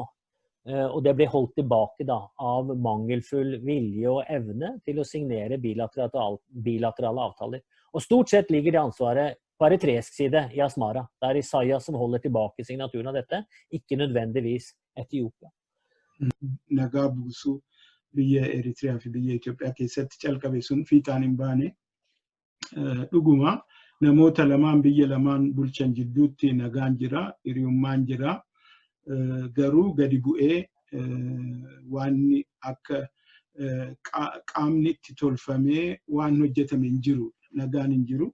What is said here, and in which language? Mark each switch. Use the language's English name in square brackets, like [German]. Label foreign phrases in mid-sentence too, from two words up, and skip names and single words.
[Norwegian] Og det ble holdt tilbake da, av mangelfull vilje og evne til å signere bilaterale avtaler. Og stort sett ligger det ansvaret på eritreisk side i Asmara. Det Isaias som holder tilbake signaturen av dette, ikke nødvendigvis Etiopia. [Oromo] Nagaa buusuu biyya Eritrea fi biyya Itoophiyaa keessatti calqabe sun fiixaan hin baane. Dhuguma namoota lamaan biyya lamaan bulchan jidduutti nagaan jira, hiriyummaan jira. Garuu gadi bu'ee waan akka qaamni itti tolfamee waan hojjetame hin jiru, nagaan hin jiru.